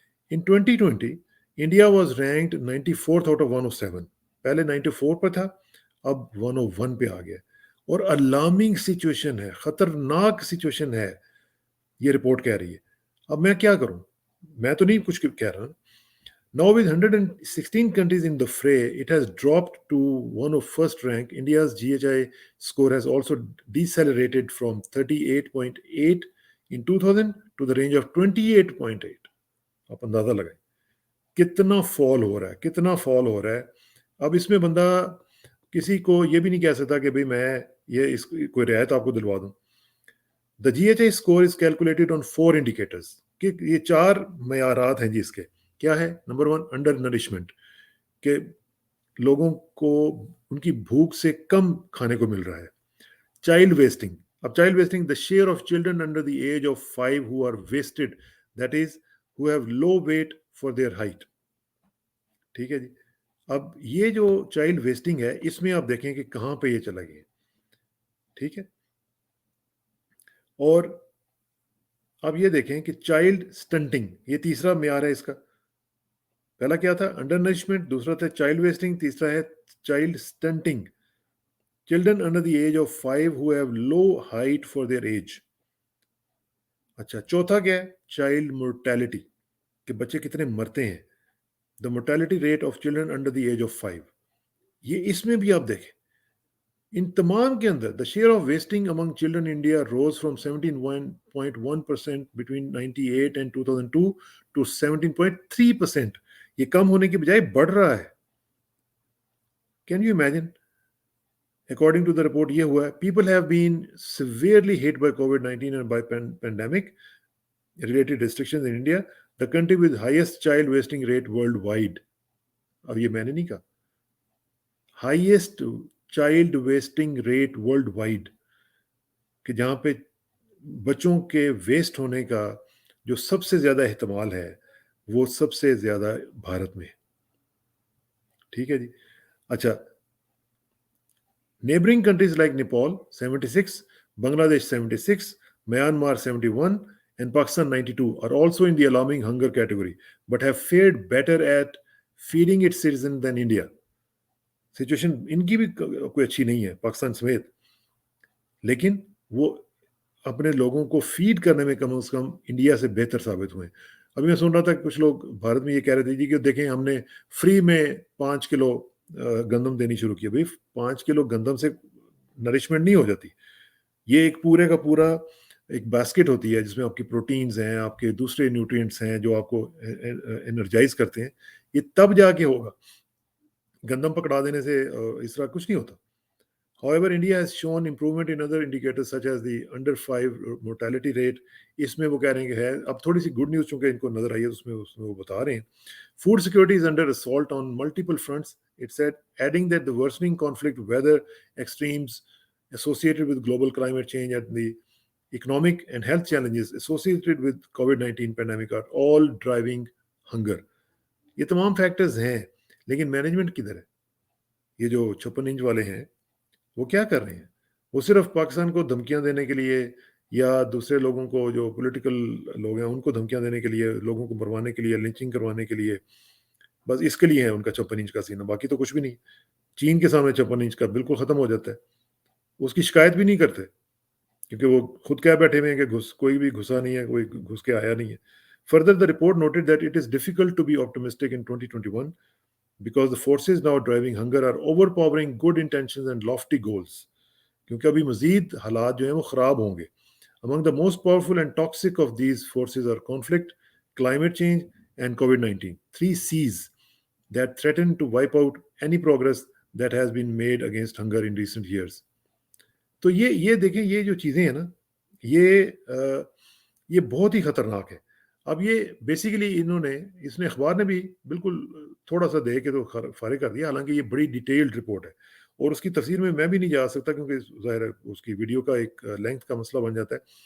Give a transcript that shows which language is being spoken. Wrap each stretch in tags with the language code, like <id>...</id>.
<en>In 2020 India was ranked 94th out of 107.</en> <ur>پہلے 94 پر تھا، اب 101 پہ آ گیا. اور الارمنگ سچویشن ہے، خطرناک سچویشن ہے، یہ رپورٹ کہہ رہی ہے. اب میں کیا کروں؟ میں تو نہیں کچھ کہہ رہا.</ur> <en>Now with 116 countries in the fray, it has dropped to one of first rank. India's GHI score has also decelerated from 38.8 in 2000 to the range of 28.8.</en> <ur>آپ اندازہ لگائیں کتنا فال ہو رہا ہے, کتنا فال ہو رہا ہے. اب اس میں بندہ کسی کو یہ بھی نہیں کہہ سکتا کہ بھئی میں یہ اس کوئی رعایت آپ کو دلوا دوں.</ur> <en>The GHI score is calculated on 4 indicators.</en> <ur>کہ یہ 4 معیارات ہیں جی اس کے. کیا ہے؟ نمبر 1 انڈر نرشمنٹ, کہ لوگوں کو ان کی بھوک سے کم کھانے کو مل رہا ہے.</ur> <en>Child wasting, اب child wasting the share of children under the age of 5 who are wasted, that is who have low weight for their height.</en> <ur>ٹھیک ہے جی. اب یہ جو چائلڈ ویسٹنگ ہے اس میں آپ دیکھیں کہ کہاں پہ یہ چلا گیا. ٹھیک ہے. اور اب یہ دیکھیں کہ چائلڈ سٹنٹنگ, یہ تیسرا معیار ہے اس کا. پہلا کیا تھا؟ انڈر نرشمنٹ, دوسرا تھا چائلڈ ویسٹنگ, تیسرا ہے child stunting.</ur> <en>Children under the age of 5 who have low height for their age.</en> <ur>اچھا, چوتھا کیا ہے؟ چائلڈ مورٹیلٹی, کہ بچے کتنے مرتے ہیں.</ur> <en>The mortality rate of children under the age of 5.</en> <ur>یہ اس میں بھی آپ دیکھیں ان تمام کے اندر</ur> <en>the share of wasting among children in India rose from 17.1% between 98 and 2002 to 17.3%.</en> <ur>یہ کم ہونے کی بجائے بڑھ رہا ہے.</ur> <en>Can you imagine? According to the report,</en> <ur>یہ ہوا ہے.</ur> <en>People have been severely hit by COVID-19 and by pandemic related restrictions in India, the country with highest child wasting rate worldwide.</en> <ur>اب یہ میں نے نہیں کہا.</ur> <en>Highest child wasting rate worldwide,</en> <ur>کہ جہاں پہ بچوں کے ویسٹ ہونے کا جو سب سے زیادہ احتمال ہے وہ سب سے زیادہ بھارت میں. ٹھیک ہے جی.</ur> <en>اچھا, neighboring countries like Nepal 76, Bangladesh 76, Myanmar 71 and Pakistan 92 are also in the alarming hunger category but have fared better at feeding its citizens than India.</en> <ur>Situation in کی بھی کوئی اچھی نہیں ہے پاکستان سمیت, لیکن وہ اپنے لوگوں کو فیڈ کرنے میں کم از کم انڈیا سے بہتر ثابت ہوئے. ابھی میں سن رہا تھا کہ کچھ لوگ بھارت میں یہ کہہ رہے تھے جی کہ دیکھیں ہم نے فری میں 5 کلو گندم دینی شروع کی. بھائی 5 کلو گندم سے نرشمنٹ نہیں ہو جاتی. یہ ایک پورے کا پورا ایک باسکٹ ہوتی ہے جس میں آپ کی پروٹینز ہیں, آپ کے دوسرے نیوٹرینٹس ہیں جو آپ کو انرجائز کرتے ہیں. یہ تب جا کے ہوگا, گندم پکڑا دینے سے اس طرح کچھ نہیں ہوتا.</ur> <en>However, India has shown improvement in other indicators such as the under 5 mortality rate.</en> <ur>اس میں وہ کہہ رہے ہیں کہ ہے, اب تھوڑی سی گڈ نیوز چونکہ ان کو نظر آئی ہے اس میں وہ بتا رہے ہیں.</ur> <en>Food security is under assault on multiple fronts, it said, adding that the worsening conflict, weather extremes associated with global climate change and the economic and health challenges associated with COVID-19 pandemic are all driving hunger.</en> <ur>یہ تمام factors ہیں, لیکن management کدھر ہے؟ یہ جو 56 inch والے ہیں وہ کیا کر رہے ہیں؟ وہ صرف پاکستان کو دھمکیاں دینے کے لیے یا دوسرے لوگوں کو جو پولیٹیکل لوگ ہیں ان کو دھمکیاں دینے کے لیے, لوگوں کو مروانے کے لیے, لنچنگ کروانے کے لیے, بس اس کے لیے ہے ان کا 56 انچ کا سینہ, باقی تو کچھ بھی نہیں. چین کے سامنے 56 انچ کا بالکل ختم ہو جاتا ہے. اس کی شکایت بھی نہیں کرتے کیونکہ وہ خود کہہ بیٹھے ہوئے ہیں کہ کوئی بھی گھسا نہیں ہے, کوئی گھس کے آیا نہیں ہے.</ur> <en>Further, the report noted that it is difficult to be optimistic in 2021 because the forces now driving hunger are overpowering good intentions and lofty goals.</en> <ur>کیونکہ ابھی مزید حالات جو ہیں وہ خراب ہوں گے.</ur> <en>Among the most powerful and toxic of these forces are conflict, climate change and COVID-19. 3 C's that threaten to wipe out any progress that has been made against hunger in recent years.</en> <ur>تو یہ دیکھیں, یہ جو چیزیں ہیں نا یہ بہت ہی خطرناک ہے. اب یہ بیسیکلی انہوں نے, اس نے اخبار نے بھی بالکل تھوڑا سا دے کے تو فارغ کر دیا, حالانکہ یہ بڑی ڈیٹیلڈ رپورٹ ہے اور اس کی تفسیر میں بھی نہیں جا سکتا کیونکہ ظاہر ہے اس کی ویڈیو کا ایک لینتھ کا مسئلہ بن جاتا ہے.</ur>